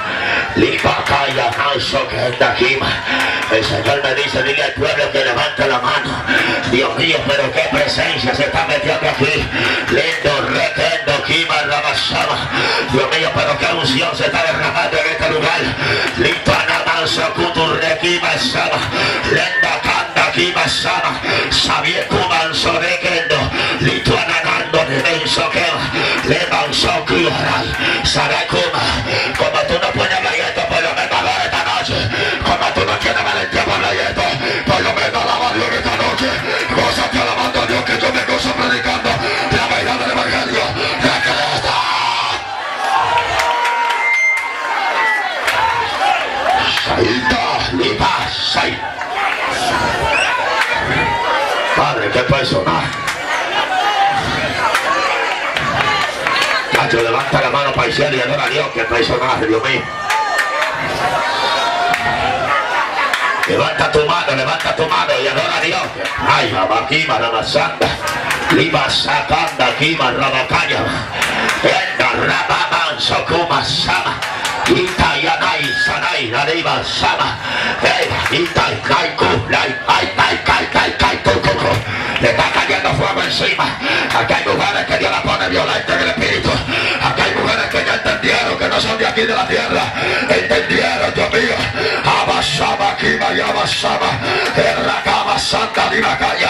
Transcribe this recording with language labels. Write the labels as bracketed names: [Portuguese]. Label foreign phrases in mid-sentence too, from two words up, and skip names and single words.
[Spanish] Lipacaya, Manso, que es de aquí. El Señor me dice, dile al pueblo que levante la mano. Dios mío, pero qué presencia se está metiendo aquí. Lindo, requendo, Kima, Rabasama. Dios mío, pero qué unción se está derramando en este lugar. Lipana, Manso, Kutur, Requima, Sama. Lenda, Kanda. Sama, Sabie Kuman Sobekendo, Lituanando de Bensoqueo, Levan Sokurai, Sarakuma. Como tú no puedes hablar esto, por lo menos hablar esta noche. Como tú no tienes valentía para hablar esto, por lo menos alaba a Dios esta noche. Gózate alabando a Dios, que yo me gozo predicando la verdad del evangelio de Cristo. Saída, liba, sai. Padre, qué personaje. Cacho, levanta la mano para el cielo y adora a Dios, qué personaje, Dios mío. Levanta tu mano y adora a Dios. Ay, Abakima, Ramasanda, Liba Sakanda, Kima, Rabakaya, Enda, Rabaman, Sokuma, Sama, Ita, Yanai, Sanai, Nariba, Sama, Ita, Kaiku, Kai, Coco. Le está cayendo fuego encima. Aquí hay mujeres que Dios la pone violenta en el espíritu. Aquí hay mujeres que ya entendieron que no son de aquí de la tierra. Entendieron, Dios mío. Abasama, Kima y Abasama. Errakama, Santa Divacaya.